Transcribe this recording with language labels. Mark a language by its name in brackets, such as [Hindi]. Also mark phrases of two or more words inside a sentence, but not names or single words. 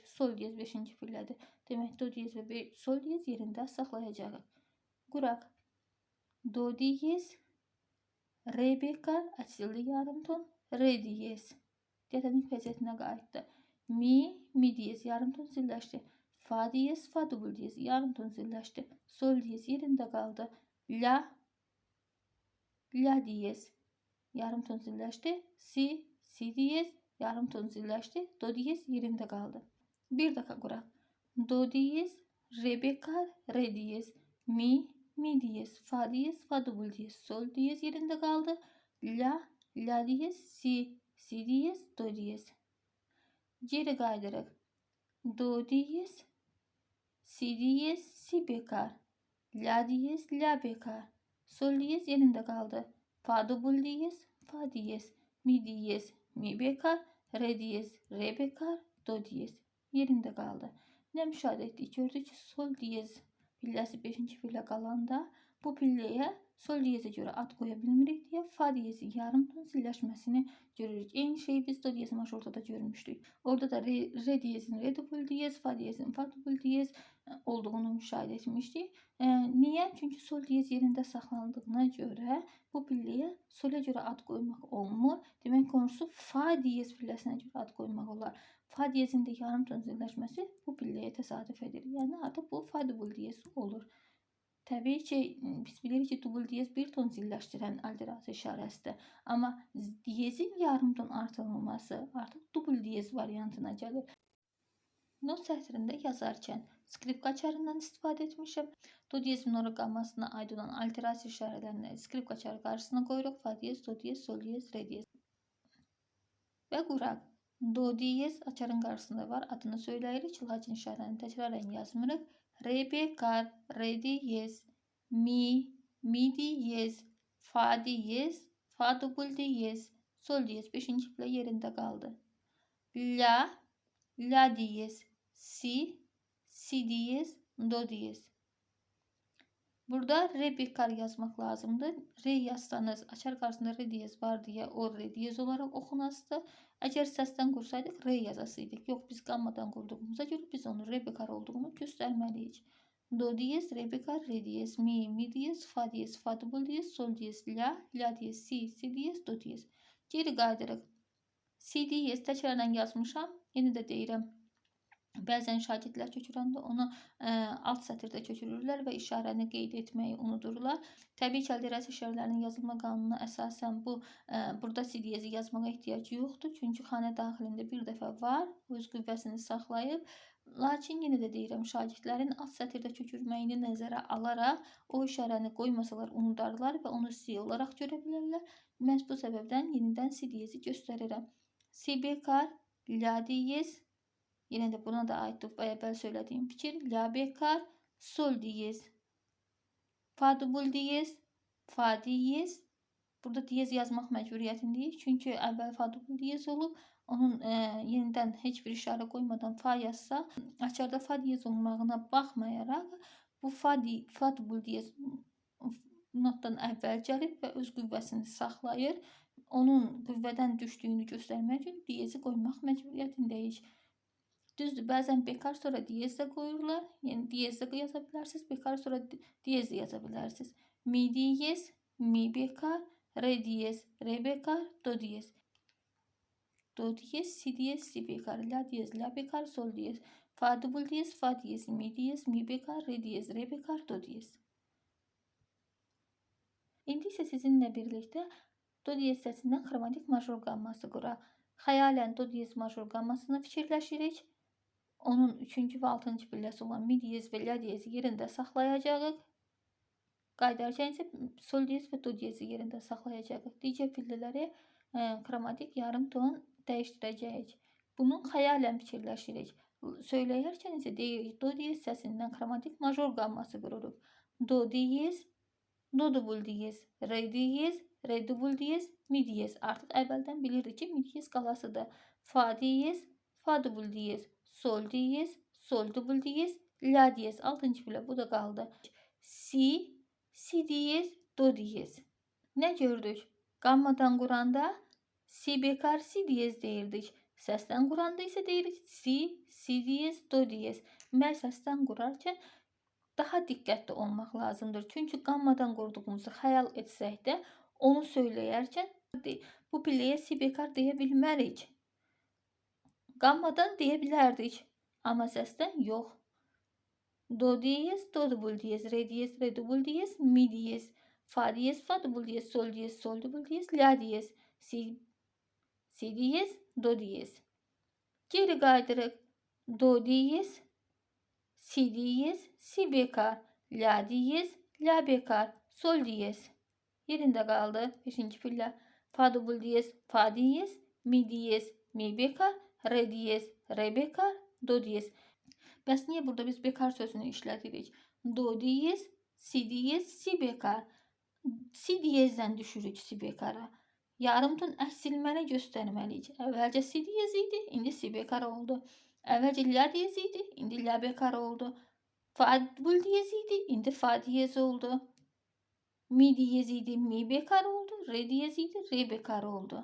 [Azerbaijani] Sol diyez 5-ci pillədir. Demək, do diyez və sol diyez yerində saxlayacağıq. Quraq. Do diyez, re bekar, açıldı yarım ton. Re diyez. Diatonik vəziyyətinə qayıtdı. Mi diyez yarım ton zilləşdi. Fa diyez, fa dubl diyez yarım ton zilləşdi. Sol diyez yerində qaldı. La diyez yarım ton zilləşdi. Si diyez yarım ton zilləşdi. Do diyez yerində qaldı. Bir dəfə quraq. Do diyez, re bekar, re diyez. Mi diyez, fa diyez, fa dubl diyez. Sol diyez yerində qaldı. La diyez, si diyez, do diyez. Geri qaydırıq. Do diyez, si diyez, si bekar. La diyez, la bekar. Sol diyez yerində qaldı. Fa dubl diyez, fa diyez. Mi diyez, mi bekar. Re diyez, re bekar. Do diyez yerində qaldı. Nə müşahidə etdik? Gördük ki, sol diyez pilləsi 5-ci pillə qalanda bu pilləyə sol diyezə görə ad qoya bilmirik deyə fa diyezi yarım ton zilləşməsini görürük. Eyni şeyi biz do diyez majorda da görmüşdük. Orada da re diyezin re dubl diyez, fa diyezin fa dubl diyez olduğunu müşahidə etmişdik. Niyə? Çünki sol diyez yerində saxlandığına görə bu pilləyə solə görə ad qoymaq olmur. Demək, konusu fa diyez pilləsinə görə ad qoymaq olar. Fa diyezin də yarım ton zilləşməsi bu pilləyə təsadüf edir. Yəni artıq bu fa dubl diyez olur. Təbii ki, biz bilirik ki, dubl diyez bir ton zilləşdirən alterasiya işarəsidir. Amma diyezin yarım ton artırılması artıq dubl diyez variantına gəlir. Not sətrində yazarkən skripka çarından istifadə etmişəm. Do diyez minor qammasına aid olan alterasiya işarələrini skripka çarı qarşısına qoyuruq. Fa diyez, do diyez, sol diyez, re diyez. Və quraq. Do diyez açarın qarşısında var. Adını söyləyirik. Lakin işarəni təkrarən yazmırıq. Re bekar, re diyez, mi diyez, fa diyez, fa dubl diyez, sol diyez 5-ci pillə yerində qaldı. La diyez, si diyez, do diyez. Burada re bekar yazmaq lazımdır. Re yazsanız, açar qarşısında re diyez var deyə o re diyez olaraq oxunasıdır. Əgər səsdən qursaydıq, re yazasıydıq. Yox, biz qammadan qurduğumuza görə biz onu re bekar olduğunu göstərməliyik. Do diyez, re bekar, re diyez, mi diyez, fa diyez, fa dubl diyez, sol diyez, la diyez, si diyez, do diyez. Geri qaydırıq. Si diyez təkrardan yazmışam. Yenə də deyirəm. Bəzən şagirdlər köçürəndə onu alt sətirdə köçürürlər və işarəni qeyd etməyi unudur. Təbii ki, alliterasiya işarələrinin yazılma qanununa əsasən burada si diyezi yazmağa ehtiyac yoxdur. Çünki xanə daxilində bir dəfə var, öz qüvvəsini saxlayıb. Lakin yenə də deyirəm, şagirdlərin alt sətirdə köçürməyini nəzərə alaraq o işarəni qoymasalar unudarlar və onu si olaraq görə bilərlər. Məhz bu səbəbdən yenidən si diyezi göstərirəm. Si bekar, la diyez. [Turkish] Yine de buna da aittir evvel söylediğim fikir. [Azerbaijani] La bekar, sol diyez, fa dubul diyez, fa diyez. Burada diyez yazmaq məcburiyyətindəyik. Çünki əvvəl fa dubul diyez olub. Onun yenidən heç bir işarə qoymadan fa yazsa, açarda fa diyez olmağına baxmayaraq bu fa dubul diyez notdan əvvəl gəlib və öz qüvvəsini saxlayır. Onun qüvvədən düşdüyünü göstərmək üçün diyezi qoymaq məcburiyyətindəyik. Düzdür, bəzən bekar sonra diyez də qoyurlar. Yəni diyez də yaza bilərsiniz, bekar sonra diyez də yaza bilərsiniz. Mi diyez, mi bekar, re diyez, re bekar, do diyez. Do diyez, si diyez, si bekar, la diyez, la bekar, sol diyez. Fa dubul diyez, fa diyez, mi bekar, re diyez, re bekar, do diyez. İndi isə sizinlə birlikdə do diyez səsindən xromatik major qamması quraq. Xəyalən do diyez major qammasını fikirləşirik. Onun 3-cü və 6-cı pilləsi olan mi diyez və la diyezi yerində saxlayacağıq. Qaydarkən isə sol diyez və do diyezi yerində saxlayacağıq. Digər pillələri xromatik yarım ton dəyişdirəcəyik. Bunu xəyalən fikirləşirik. Söyləyərkən isə deyirik, do diyez səsindən xromatik major qamması qururuq. Do diyez, do dubul diyez, re diyez, re dubul diyez, mi diyez. Artıq əvvəldən bilirdik ki, mi diyez qalasıdır. Fa diyez, fa dubul diyez, sol diyez, sol dubul diyez, la diyez. 6-cı pillə bu da qaldı. Si, si diyez, do diyez. Nə gördük? Qammadan quranda si bekar, si diyez deyirdik. Səsdən quranda isə deyirik si, si diyez, do diyez. Mən səsdən qurarkən daha diqqətli olmaq lazımdır. Çünki qammadan qurduğumuzu xəyal etsək də onu söyləyərkən bu pilləyə si bekar deyə bilmərik. Qammadan deyə bilərdik, amma səsdən yox. Do diyez, do dubul diyez, re diyez, re dubul diyez, mi diyez, fa diyez, fa dubul diyez, sol diyez, sol dubul diyez, la diyez, si diyez, do diyez. Geri qaydırıq. Do diyez, si diyez, si bekar, la diyez, la bekar, sol diyez. Yerində qaldı 5-ci pillə. Fa dubul diyez, fa diyez, mi diyez, mi bekar, re diyez, re bekar, do diyez. Bəs niyə burada biz bekar sözünü işlədirik? Do diyez, si diyez, si bekar. Si diyezdən düşürük si bekara. Yarım ton əksilməni göstərməliyik. Əvvəlcə si diyez idi, indi si bekar oldu. Əvvəlcə la diyez idi, indi la bekar oldu. Fa dubul diyez idi, indi fa diyez oldu. Mi diyez idi, mi bekar oldu. Re diyez idi, re bekar oldu.